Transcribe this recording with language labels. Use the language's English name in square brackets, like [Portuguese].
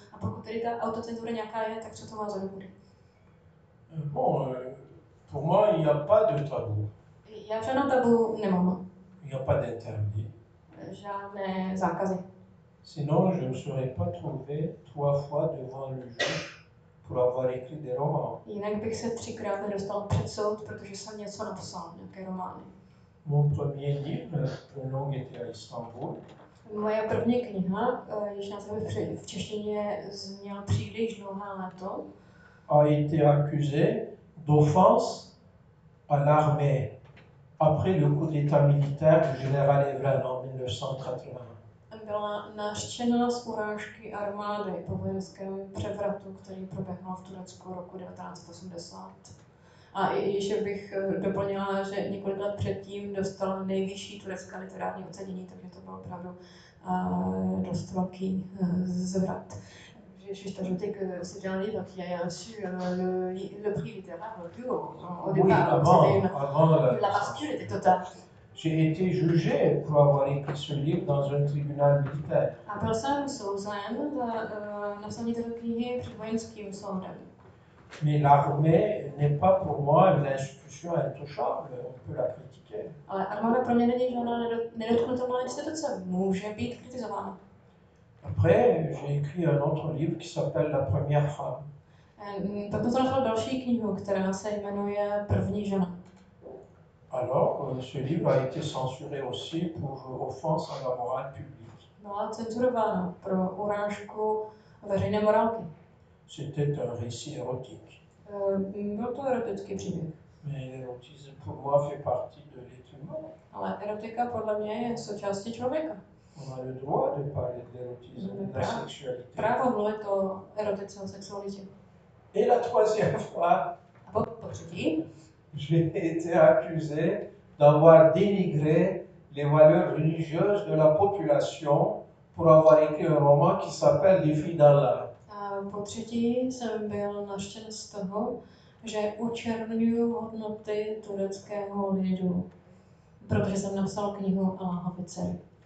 [Czech] A pokud tedy ta autocenzura nějaká je, tak co to vás bude? [French] Bon, pour moi, il n'y a pas de tabou. [Czech] Já žádnou tabu nemám. [French] Il n'y a pas d'interdit. [Czech] Žádné zákazy. [French] Sinon, je ne me serais pas trouvé 3 fois devant le juge pour avoir écrit des romans. [Czech] Jinak bych se 3krát nedostal před soud, protože jsem něco napsal, nějaké romány. [French] Mon premier livre, Le long été à Istanbul. [Czech] Moje první kniha, jež název v češtině zněl Příliš dlouhé léto, [French] a été accusé d'offense à l'armée après le coup d'état militaire du général Ivana en 1980. [Czech] Byla nařčena z urážky armády po vojenském převratu, který proběhl v Turecku roku 1980. A ještě bych doplnila, že několik let předtím dostala nejvyšší turecké literární ocenění, takže to byl opravdu dost velký zvrat. [French] Je juste ajouter que c'est un livre qui a reçu le prix littéraire le plus haut au départ. La bascule était totale. J'ai été jugé pour avoir écrit ce livre dans un tribunal militaire. [Czech] A byl jsem souzen za napsání této knihy před vojenským soudem. [French] Mais l'armée n'est pas pour moi une institution intouchable, on peut la critiquer. [Czech] Ale armáda pro mě není žádná nedotknutelná instituce, může být kritizována. [French] Après, j'ai écrit un autre livre qui s'appelle La première femme. [Czech] Pak to napsal další knihu, která se jmenuje První žena. [French] Alors, ce livre a été censuré aussi pour offense à la morale publique. [Czech] Byla cenzurována pro urážku veřejné morálky. [French] C'était un récit érotique. [Czech] Byl to erotický příběh. [French] Mais l'érotisme pour moi fait partie de l'être humain. [Czech] Ale erotika podle mě je součástí člověka. [French] On a le droit de parler de l'érotisme, de la sexualité. [Czech] Právo mluvit o erotice, o sexualitě. [French] Et la troisième fois, [Czech] A po třetí, [French] j'ai été accusé d'avoir dénigré les valeurs religieuses de la population pour avoir écrit un roman qui s'appelle Les filles d'Allah. [Czech] A po třetí jsem byl nařčen z toho, že učerňuju hodnoty tureckého lidu, protože jsem napsal knihu Alláhovy dcery.